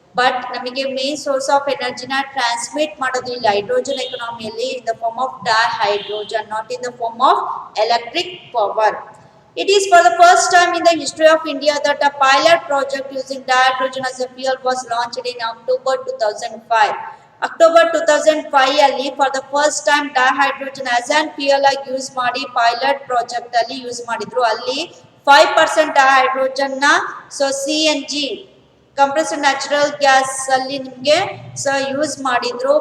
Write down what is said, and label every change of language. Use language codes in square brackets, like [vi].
[kn] But ನಮಗೆ main source of ಎನರ್ಜಿನ transmit ಮಾಡೋದು ಇಲ್ಲಿ hydrogen ಎಕಾನಮಿಯಲ್ಲಿ in the form of dihydrogen, not [en] in the form of electric power. It is for the first time in the history of India that a pilot project using dihydrogen as a fuel was launched in October 2005. [kn] October 2005 ಅಲ್ಲಿ [en] for the first time [kn] dihydrogen as on fuel ಆಗಿ use ಮಾಡಿ pilot project ಅಲ್ಲಿ use ಮಾಡಿದ್ರು. ಅಲ್ಲಿ 5% dihydrogen ನ so CNG compressed natural gas ಅಲ್ಲಿ ನಿಮಗೆ so use ಮಾಡಿದ್ರು.